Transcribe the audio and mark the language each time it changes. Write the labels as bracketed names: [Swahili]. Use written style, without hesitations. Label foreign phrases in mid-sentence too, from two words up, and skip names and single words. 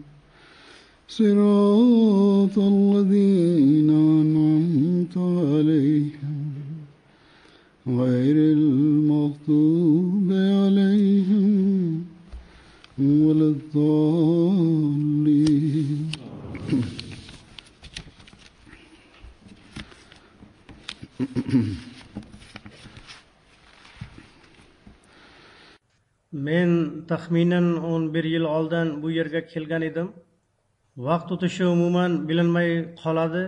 [Arabic] صراط الذين أنعمت عليهم غير المغضوب عليهم ولا الضالين. [Uzbek] Men taxminan 11 yil oldin bu yerga kelgan edim. Vaqt o'tishi umuman bilinmay qoladi.